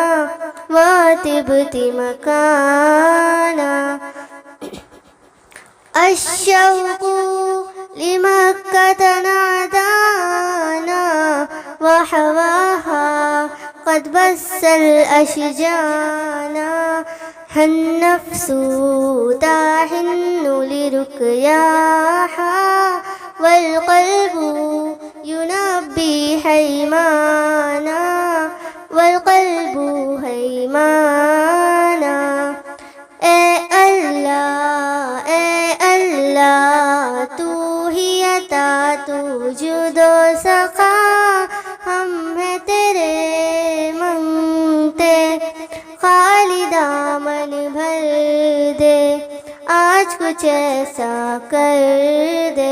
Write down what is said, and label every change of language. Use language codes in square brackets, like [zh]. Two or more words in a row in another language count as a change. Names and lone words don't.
[ar] الشوق لمكة نادانا، وحواها قد بث الأشجانا، النفس تحن لرقياها، والقلب ينبي حيمانا [ur] اے اللہ تو ہی عطا تو جود و سخا، ہم ہیں تیرے منگتے، خالی دامن بھر دے، آج کچھ ایسا کر دے۔